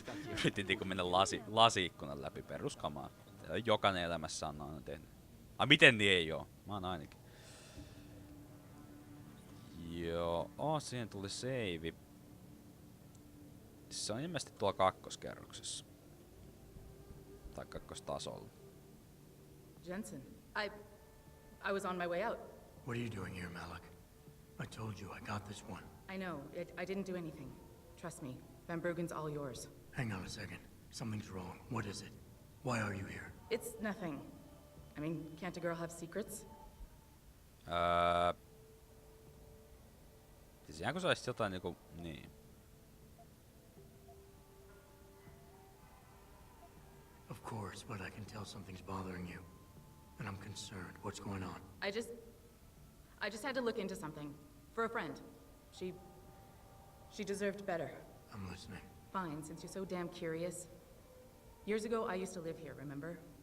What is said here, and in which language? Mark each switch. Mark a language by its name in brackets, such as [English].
[Finnish] Yritin mennä lasiikkunan läpi peruskamaa. Jokainen elämässä on aina tehnyt. Miten niin ei oo? Mä oon ainakin. Joo, siihen tuli save. Se on ilmeisesti tuolla kakkoskerroksessa. Tai kakkostasolla. [English] Jensen, I was on my way out. What are you doing here, Malik? I told you I got this one. I know, I didn't do anything. Trust me, Van Bruggen's all yours. Hang on a second. Something's wrong. What is it? Why are you here? It's nothing. I mean, can't a girl have secrets? [Finnish] Siis ihan kun se olisi jotain niinku, niin. [English] Of course, but I can tell something's bothering you. And I'm concerned. What's going on? I just had to look into something. For a friend. She deserved better. I'm listening. Fine, since you're so damn curious. Years ago, I used to live here, remember?